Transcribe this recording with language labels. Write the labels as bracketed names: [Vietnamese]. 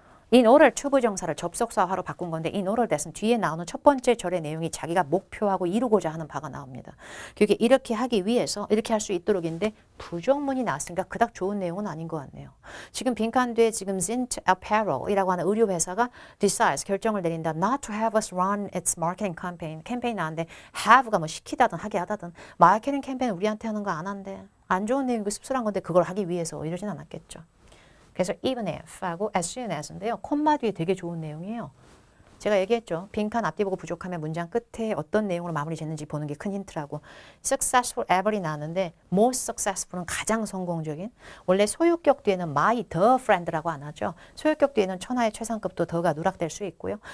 [English] in order to [Korean] 부정사를 접속사화로 바꾼 건데 [English] in order that [Korean] 은 뒤에 나오는 첫 번째 절의 내용이 자기가 목표하고 이루고자 하는 바가 나옵니다. 그게 이렇게 하기 위해서 이렇게 할 수 있도록인데 부정문이 나왔으니까 그닥 좋은 내용은 아닌 것 같네요. 지금 빈칸 뒤에 지금 Zint Apparel이라고 하는 의류 회사가 decides 결정을 내린다. [English] Not to have us run its marketing campaign. [Korean] 캠페인 나왔는데 have가 뭐 시키다든 하게 하다든 마케팅 캠페인 우리한테 하는 거 안 한대. 안 좋은 내용이고 씁쓸한 건데 그걸 하기 위해서 이러진 않았겠죠. 그래서 [English] even if [Korean] 하고 [English] as soon as [Korean] 인데요. 콤마 뒤에 되게 좋은 내용이에요. 제가 얘기했죠. 빈칸 앞뒤 보고 부족하면 문장 끝에 어떤 내용으로 마무리 짓는지 보는 게 큰 힌트라고. [English] successful ever [Korean] 이 나왔는데 [English] most successful [Korean] 은 가장 성공적인. 원래 소유격 뒤에는 [English] my the friend [Korean] 라고 안 하죠. 소유격 뒤에는 천하의 최상급도 더가 누락될 수 있고요.